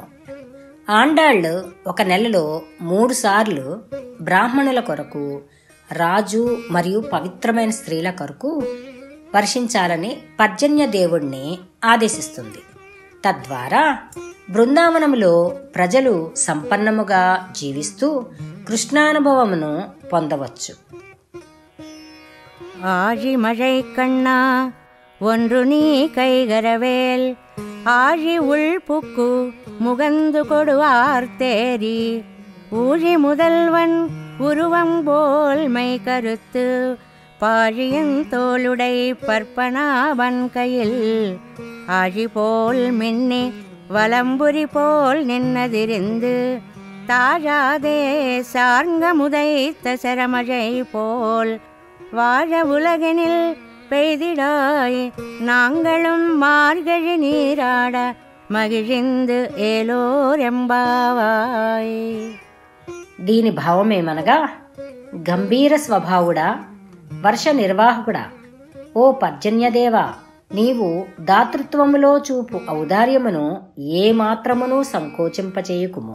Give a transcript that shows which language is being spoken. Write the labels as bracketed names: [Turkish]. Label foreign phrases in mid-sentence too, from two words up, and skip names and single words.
[Telugu] ఆండాళ్ళు ఒక నెలలో 3 సార్లు బ్రాహ్మణుల కొరకు, రాజు మరియు పవిత్రమైన స్త్రీల కొరకు వర్షించాలని పర్జన్య దేవుణ్ణి ఆదేశిస్తుంది. తద్వారా బృందావనములో ప్రజలు సంపన్నముగా జీవిస్తూ కృష్ణానుభవమును పొందవచ్చు. [Tamil] ஆழி மழை கண்ணா ஒன்று நீ கைகரவேல் ஆழி உள்புக்கு முகந்து கொடுவார்த்தேரி ஊழி முதல்வன் உருவம் போல் மை கருத்து பாழியின் தோளுடை பற்பனாவன் கையில் ஆழி போல் மின்னி வலம்புரி போல் நின்னதிருந்து தாழாதே சார்ங்க முதைத்த சரமழை போல் வாழ உலகினில் பெய்திடாய் நாங்களும் மார்கழி நீராட மகிழ்ந்து ஏலோர் எம்பாவாய். [Telugu] దీని భావమేమనగా, గంభీర స్వభావుడా, వర్ష నిర్వాహకుడా, ఓ పర్జన్యదేవా, నీవు దాతృత్వములో చూపు ఔదార్యమును ఏమాత్రమును సంకోచింపచేయుకుము.